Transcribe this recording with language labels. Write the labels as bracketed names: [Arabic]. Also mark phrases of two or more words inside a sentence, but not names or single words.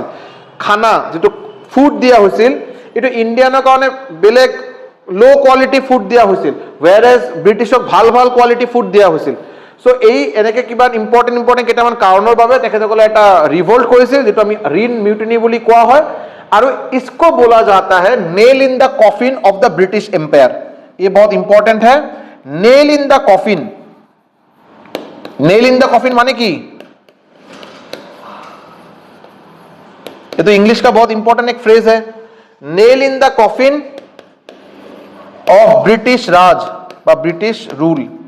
[Assamese] খানা যিটো ফুড দিয়া হৈছিল এইটো ইণ্ডিয়ানৰ কাৰণে বেলেগ [English] low quality food [Assamese] দিয়া হৈছিল, whereas ব্ৰিটিছক ভাল [English] quality food [Assamese] দিয়া হৈছিল। সো সো এই এনেকে কিবা ইম্পৰ্টেণ্ট কেইটামান কাৰণৰ বাবে তেখেতসকলে এটা ৰিভল্ট কৰিছিল, যেটো আমি ৰিন মিউটিনি বুলি কোৱা হয়। [Hindi] আৰু इसको बोला जाता है [English] nail in the coffin of the British Empire. [Hindi] ये बहुत इंपॉर्टेंट है, [English] nail in the coffin. nail in the coffin [Hindi] माने की, ये तो इंग्लिश का बहुत इंपॉर्टेंट एक फ्रेज है, [English] nail in the coffin of British Raj [Hindi] বা [English] British rule.